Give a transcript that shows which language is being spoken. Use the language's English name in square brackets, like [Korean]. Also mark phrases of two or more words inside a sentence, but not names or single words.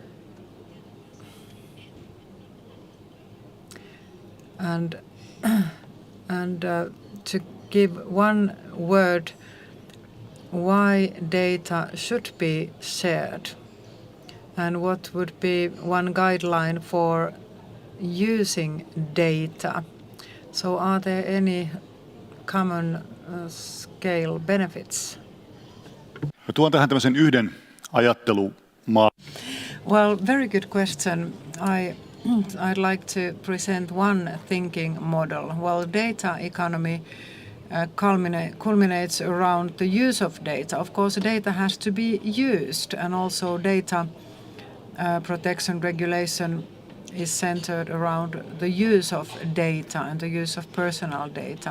[English] and to give one word why data should be shared, and what would be one guideline for using data? So are there any common scale benefits? [Finnish] Tuon tähän tämmöisen yhden ajattelumaan. [English] Well, very good question. I'd like to present one thinking model. Well, data economy culminates around the use of data. Of course, data has to be used, and also data protection regulation is centered around the use of data and the use of personal data.